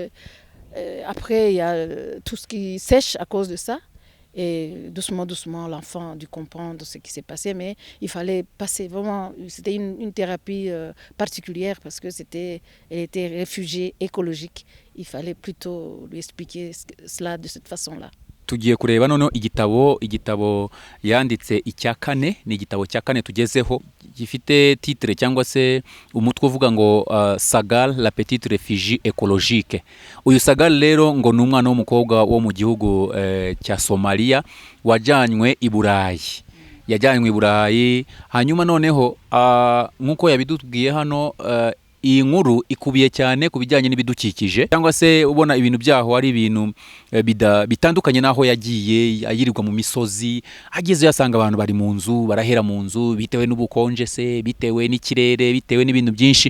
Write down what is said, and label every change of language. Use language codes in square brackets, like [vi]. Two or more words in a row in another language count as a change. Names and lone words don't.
[fr] Après, il y a tout ce qui sèche à cause de ça. Et doucement, l'enfant a dû comprendre ce qui s'est passé. Mais il fallait passer vraiment... C'était une thérapie particulière parce que elle était réfugiée écologique. Il fallait plutôt lui expliquer cela de cette façon-là. [rw] Tugiye kureba noneho igitabo yanditse icya kane, ni igitabo cya kane tugezeho, gifite titre cyangwa se umutwe uvuga ngo Sagal, la petite réfugiée écologique. Uyu Sagal rero ngo ni umwana w'umukobwa wo mu gihugu cya Somalia wajyanywe i Burayi. Hanyuma noneho nk'uko yabidubwiye hano, iyi nkuru ikubiye cyane ku bijyanye n'ibidukikije cyangwa se ubona ibintu byaho ari ibintu bitandukanye n'aho yagiye ayirirwa mu misozi, ageze yasanga abantu bari mu nzu barahera mu nzu bitewe n'ubukonje se, bitewe n'ikirere, bitewe n'ibintu byinshi.